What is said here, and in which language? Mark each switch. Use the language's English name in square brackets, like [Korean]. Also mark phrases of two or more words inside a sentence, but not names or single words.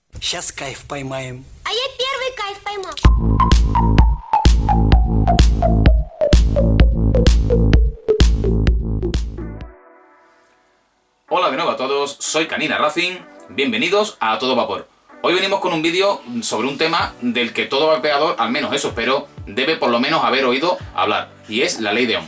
[Russian] Сейчас кайф поймаем. А я первый кайф поймал. [Spanish] Hola de nuevo a todos, soy Canina Racing, bienvenidos a Todo Vapor. Hoy venimos con un vídeo sobre un tema del que todo vapeador, al menos eso espero, debe por lo menos haber oído hablar, y es la ley de Ohm.